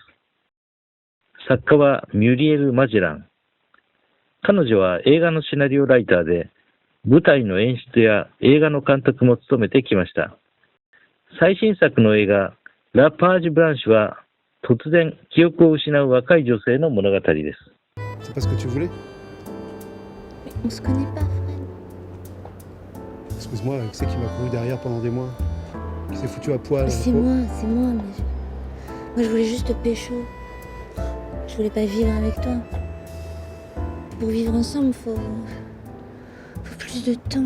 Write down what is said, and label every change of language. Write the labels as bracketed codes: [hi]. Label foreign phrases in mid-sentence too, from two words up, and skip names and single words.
[ja] 作家はミュリエル・マジェラン。彼女は映画のシナリオライターで、舞台の演出や映画の監督も務めてきました。最新作の映画、ラ・パージュ・ブランシュは、突然記憶を失う若い女性の物語です。 [fr] C'est pas ce que tu voulais? Mais on se connaît pas, Fred. Excuse-moi, qui c'est qui m'a couru derrière pendant des mois? Qui s'est foutu à poil? C'est moi, mais moi je voulais juste te pécho. Je voulais pas vivre avec toi. Pour vivre ensemble, faut plus de temps.